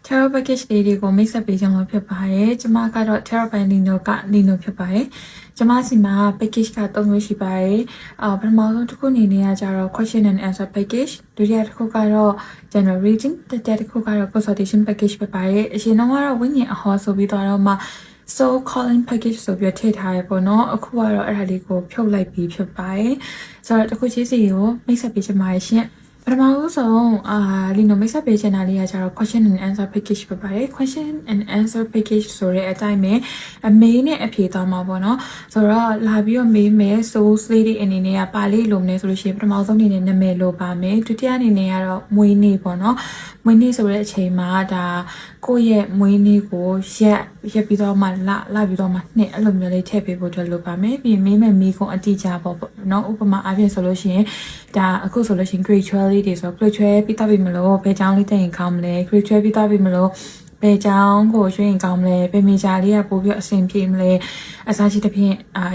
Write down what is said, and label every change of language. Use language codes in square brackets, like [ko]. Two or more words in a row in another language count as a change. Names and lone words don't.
[my] Tarot package လေးတွေကိုမိတ်ဆက်ပေးကြမှာဖြစ်ပါတယ်။ကျွန်မကတော့ Tarot by Nino က Nino ဖြစ်ပါတယ်။ကျွန်မစီမှာ package က3မျိုးရှိပါတယ်။ပထမဆုံးတစ်ခုအနေနဲ့ကကြ တော့ [en] question and answer package [my] ဒုတိယတစ်ခုကတော့ [en] general reading [my] တတိယတစ်ခုကတော့ [en] consultation package [my] ဖြစ်ပါတယ်။အရင်တော့ဝိညာဉ်အဟောဆိုပြီးတော့မှ [en] so calling package [my] ဆိုပြီးထည့်ထားရပေါ့နော်။အခုကတော့အဲ့ဒါလေးကိုဖြုတ်လိုက်ပြီးဖြစ်ပါတယ်။ဆိုတော့တစ်ခုချင်းစီကိုမိတ်ဆက်ပေးချင်ပါတယ်ရှင်။ပထမဆုံးလီနိုမိတ်ဆက်ပေးချင်တာလေးကကျတော့ [en] question and answer package [my] ဖြစ်ပါတယ် [en] question and answer package [my] ဆိုတဲ့အတိုင်းပဲအမေးနဲ့အဖြေသွားမှာပေါ့နော်ဆိုတော့လာပြီးတော့မေးမယ် source လေးတွေအနေနဲ့ကပါလေး လိုမလဲဆိုလို့ရှိရင်ပထမဆုံးအနေနဲ့နာမည်လိုပါမယ်ဒုတိယအနေနဲ့ကတော့မွေးနေ့ပေါ့နော်မွေးနေ့ဆိုတဲ့အချိန်မှာဒါကိုယ့်ရဲ့မွေးနေ့ကိုရက်ပြီးတော့မှလပြီးတော့မှနှစ်အဲ့လိုမျိုးလေးထည့်ပေးဖို့အတွက်လိုပါမယ်ပြီးမေးမယ်မိကုံအတိအကျပေါ့နော်ဥပမာအားဖြင့်ဆိုလို့ရှိရင်ဒါအခုဆိုလို့ရှိရင် grade 12လေးတွေဆို grade 12ပြီးသားပြီမလို့ဘယ်ကြောင်းလေးတက်ရင်ကောင်းမလဲ grade 12ပြီးသားပြီမလို့ဘယ်ကြောင်းကိုရွှေ့ရင်ကောင်းမလဲဘယ်မေဂျာလေးကပို့ပြီးအဆင်ပြေမလဲအစားရှိတဲ့ဖြင့်အ